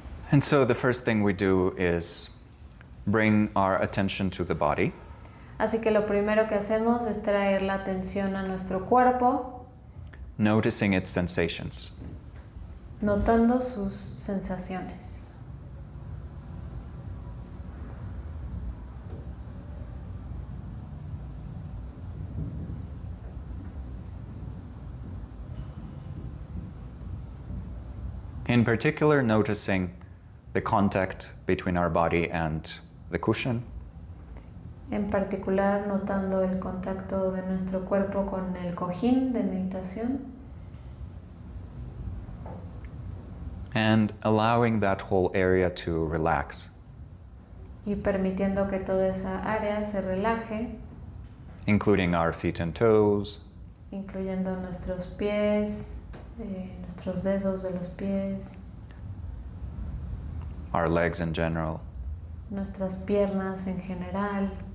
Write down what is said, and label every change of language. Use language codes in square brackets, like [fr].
[en] And so the first thing we do is bring our attention to the body, [es] Así que lo primero que hacemos es traer la atención a nuestro cuerpo, [en] noticing its sensations. [es] notando sus sensaciones. [en] In particular, noticing the contact between our body and the cushion, [es] En particular, notando el contacto de nuestro cuerpo con el cojín de meditación [en] and allowing that whole area to relax, [es] y permitiendo que toda esa área se relaje, [en] including our feet and toes, [es] incluyendo nuestros pies, nuestros dedos de los pies, [en] our legs in general, [es] nuestras piernas en general,